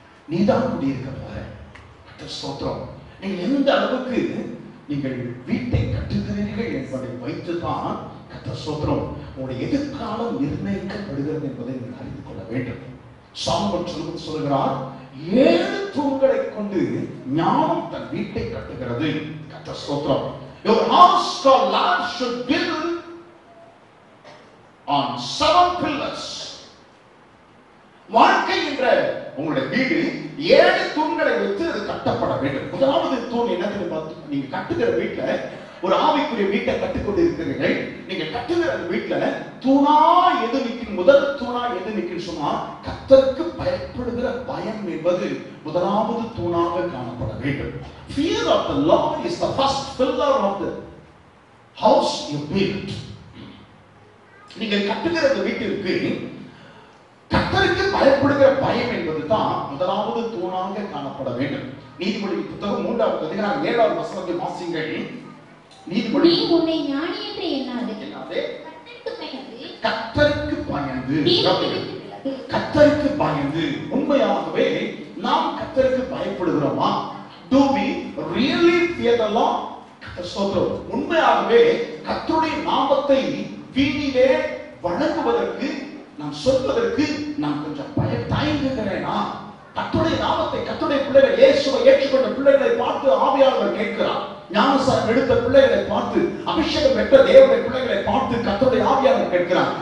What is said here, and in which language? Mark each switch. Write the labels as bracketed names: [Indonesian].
[Tamil] நீதான் குடியிருக்க போற. ஸ்தோத்திரம். நீங்கள் எந்த அளவுக்கு நீங்கள் வீட்டை கட்டுகிறீர்கள் என்பதை வைத்துதான் கர்த்தர் ஸ்தோத்திரம் உங்களுடைய எதிர்காலம் நிர்ணயிக்கப்படுகிறது என்பதை நீங்கள் அறிந்து கொள்ள வேண்டும். சாலமோன் சொல்கிறார், 7 தூண்களை கொண்டு ஞானம் தன் வீட்டை கட்டுகிறது. கர்த்தர் ஸ்தோத்திரம். [English] Your house called life should build on 7 pillars. [Tamil] வாழ்க்கை என்ற உங்களுடைய வீடு 7 தூண்களை வைத்து அது கட்டப்பட வேண்டும். முதலாவது தூண் என்னன்னு பார்த்து, நீங்க கட்டுகிற வீட்டுல ஒரு ஆவிக்குரிய வீட்டை கட்டுக்கொண்டு இருக்கிறீர்கள். நீங்க கட்டுகிற வீட்டுல தூணா எது நிற்கும், முதல் தூணா எது நிற்கும் சொன்னா கர்த்தருக்கு பயப்படுகிற பயம் என்பது முதலாவது தூணாக காணப்பட வேண்டும். [English] Fear of the Lord is the first pillar of the house you build. [Tamil] நீங்கள் கட்டுகிற வீட்டிற்கு கர்த்தருக்கு பயப்படுகிற பயம் என்பதுதான் முதலாவது தூணாக காணப்பட வேண்டும். நீதிமொழி புத்தகம் 3வது அதிகாரம் 7வது வசனத்தை வாசியுங்கள். நீதிமொழி, நீ உன்னை ஞானி என்று எண்ணாதே, கர்த்தருக்கு பயந்து, கர்த்தருக்கு பயந்து. உண்மையாகவே நாம் கர்த்தருக்கு பயப்படுகிறோமா? [English] Do we really fear the Lord? [Tamil] ஸ்தோத்திரம். உண்மையாகவே கர்த்தருடைய நாமத்தை வீணிலே வணங்குவதற்கு, நாம் சொல்வதற்கு நான் கொஞ்சம் தயங்குகிறேனா? கர்த்தருடைய நாமத்தை, கர்த்தருடைய பிள்ளைகள், இயேசுவை ஏற்றுக்கொண்ட பிள்ளைகளை பார்த்து ஆவியானவர் கேட்கிறார். ஞானஸ்நானம் எடுத்த பிள்ளைகளை பார்த்து, அபிஷேகம் பெற்ற தேவனுடைய பிள்ளைகளை பார்த்து கர்த்தருடைய ஆவியானவர் கேட்கிறார்.